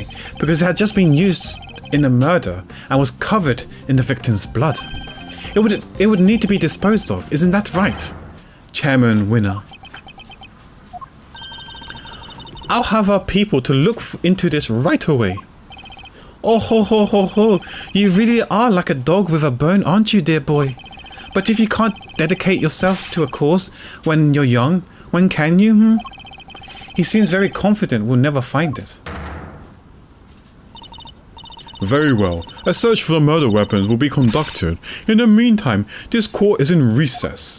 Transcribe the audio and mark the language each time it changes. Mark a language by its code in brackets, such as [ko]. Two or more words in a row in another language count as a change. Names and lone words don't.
[en] Because it had just been used in the murder and was covered in the victim's blood. It would need to be disposed of, isn't that right, Chairman Winner? I'll have our people to look into this right away. Oh ho ho ho ho, you really are like a dog with a bone, aren't you, dear boy? But if you can't dedicate yourself to a cause when you're young, when can you? He seems very confident we'll never find it. Very well. A search for the murder weapons will be conducted. In the meantime, this court is in recess.